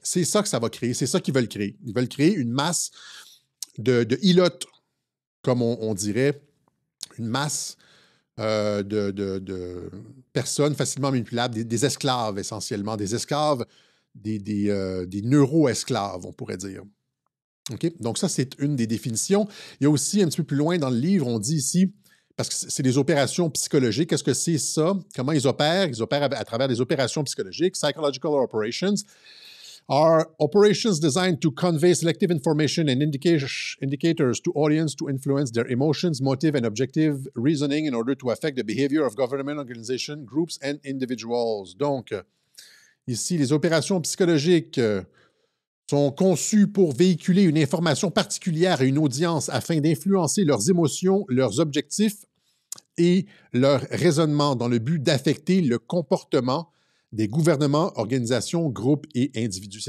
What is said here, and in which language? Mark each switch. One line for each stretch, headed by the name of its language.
French: C'est ça que ça va créer. C'est ça qu'ils veulent créer. Ils veulent créer une masse de ilotes, comme on dirait, une masse de personnes facilement manipulables, des esclaves essentiellement, des esclaves, des neuro-esclaves, on pourrait dire. OK? Donc ça, c'est une des définitions. Il y a aussi, un petit peu plus loin dans le livre, on dit ici, parce que c'est des opérations psychologiques, qu'est-ce que c'est ça? Comment ils opèrent? Ils opèrent à travers des opérations psychologiques.
English: Psychological operations are operations designed to convey selective information and indicators to audience to influence their emotions, motive, and objective reasoning in order to affect the behavior of government, organizations, groups, and individuals.
French: Donc, ici, les opérations psychologiques sont conçues pour véhiculer une information particulière à une audience afin d'influencer leurs émotions, leurs objectifs et leur raisonnement dans le but d'affecter le comportement des gouvernements, organisations, groupes et individus.